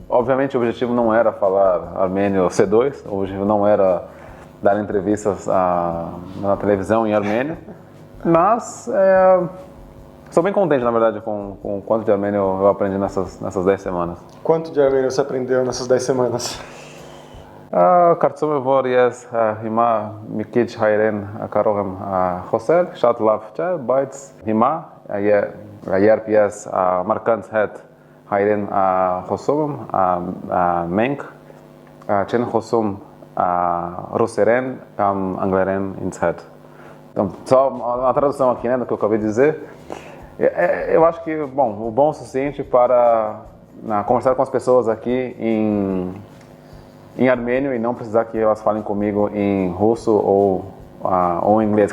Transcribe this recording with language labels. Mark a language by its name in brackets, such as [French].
[Portuguese] Obviamente o objetivo não era falar armênio C2, o objetivo não era dar entrevistas na televisão em armênio, mas estou bem contente, na verdade, com o quanto de armênio eu aprendi nessas 10 semanas. Quanto de armênio você aprendeu nessas 10 semanas? [Armenian] Կարծում եմ, որ ես հիմա մի քիչ հայերեն կարող եմ խոսել, շատ լավ չէ, բայց հիմա երբ ես մարդկանց հետ հայերեն խոսում եմ, մենք չեն խոսում ռուսերեն կամ անգլերեն ինձ հետ. [Portuguese] Então, só uma tradução aqui, né, do que eu acabei de dizer. Eu acho que, o bom o suficiente para conversar com as pessoas aqui em armênio e não precisar que elas falem comigo em russo ou em inglês.